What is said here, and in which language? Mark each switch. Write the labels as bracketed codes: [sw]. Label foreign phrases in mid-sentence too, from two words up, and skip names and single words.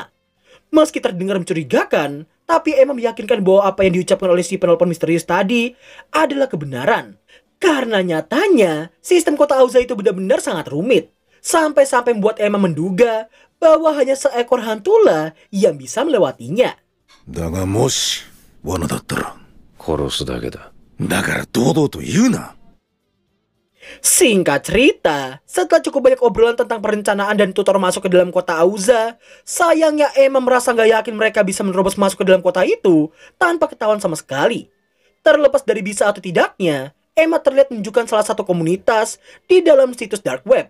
[id] Meski terdengar mencurigakan, tapi Emma meyakinkan bahwa apa yang diucapkan oleh si penelpon misterius tadi adalah kebenaran. Karena nyatanya, sistem kota Auza itu benar-benar sangat rumit. Sampai-sampai membuat Emma menduga bahwa hanya seekor hantulah yang bisa melewatinya. [ja] だがもし罠だったら、殺すだけだ。だから堂々と言うな。 [id] Singkat cerita, setelah cukup banyak obrolan tentang perencanaan dan tutor masuk ke dalam kota Auza, sayangnya Emma merasa gak yakin mereka bisa menerobos masuk ke dalam kota itu tanpa ketahuan sama sekali. Terlepas dari bisa atau tidaknya, Emma terlihat menunjukkan salah satu komunitas di dalam situs [en] dark web.